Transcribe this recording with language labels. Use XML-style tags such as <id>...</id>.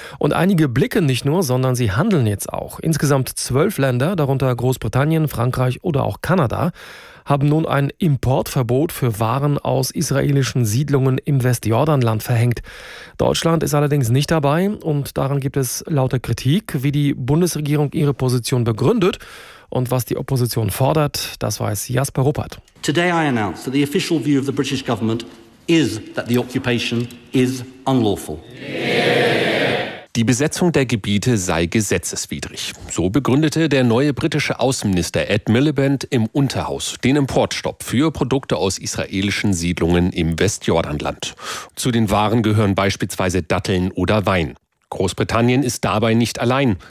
<de>Und einige blicken nicht nur, sondern sie handeln jetzt auch. Insgesamt 12 Länder, darunter Großbritannien, Frankreich oder auch Kanada, haben nun ein Importverbot für Waren aus israelischen Siedlungen im Westjordanland verhängt. Deutschland ist allerdings nicht dabei und daran gibt es lauter Kritik. Wie die Bundesregierung ihre Position begründet und was die Opposition fordert, das weiß Jasper Ruppert.</de> <en>Today I announce that the official view of the British government is that the occupation is unlawful.</en> <de>Die Besetzung der Gebiete sei gesetzeswidrig. So begründete der neue britische Außenminister Ed Miliband im Unterhaus den Importstopp für Produkte aus israelischen Siedlungen im Westjordanland. Zu den Waren gehören beispielsweise Datteln oder Wein. Großbritannien ist dabei nicht allein.</de>